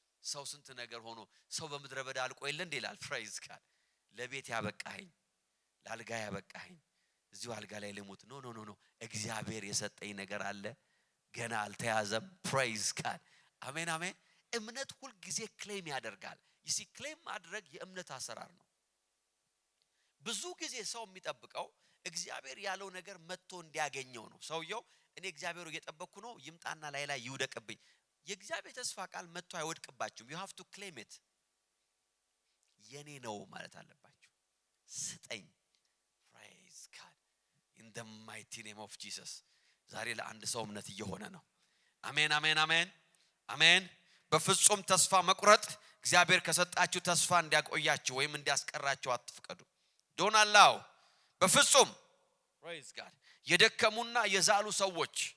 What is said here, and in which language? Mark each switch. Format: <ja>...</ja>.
<am>ሰው ስንት ነገር ሆኖ ሰው በምድረ በዳ አልቆ የለ እንዴ ይላል። ፕሬዝ ጋድ። ለቤት ያበቃኸኝ፣ ለአልጋ ያበቃኸኝ፣ እዚሁ አልጋ ላይ ልሙት። ኖ ኖ ኖ ኖ፣ እግዚአብሔር የሰጠኝ ነገር አለ፣ ገና አልተያዘም። ፕሬዝ ጋድ። አሜን አሜን። እምነት ሁሉ ጊዜ ክሌም ያደርጋል። ይሲ ክሌም ማድረግ የእምነት አሰራር ነው። ብዙ ጊዜ ሰው የሚጠብቀው እግዚአብሔር ያለው ነገር መጥቶ እንዲያገኘው ነው። ሰውየው እኔ እግዚአብሔሩ እየጠበቅኩ ነው ይምጣና ላይ ይውደቅብኝ። የእግዚአብሔር ተስፋ ቃል መጥቶ አይወድቅባችሁም።</am> <en>you have to claim it.</en> <am>የኔ ነው ማለት አለባችሁ። ስጠኝ።</am> <en>praise God in the mighty name of Jesus.</en> <am>ዛሬ ለአንድ ሰው እምነት እየሆነ ነው። አሜን አሜን አሜን አሜን። በፍጹም ተስፋ መቁረጥ እግዚአብሔር ከሰጣችሁ ተስፋ እንዲያቆያችሁ ወይም እንዲያስቀራችሁ አትፍቀዱ።</am> <en>don't allow።</en> <am>በፍጹም</am> <en>praise God።</en> <am>የደከሙና የዛሉ ሰዎች፣</am>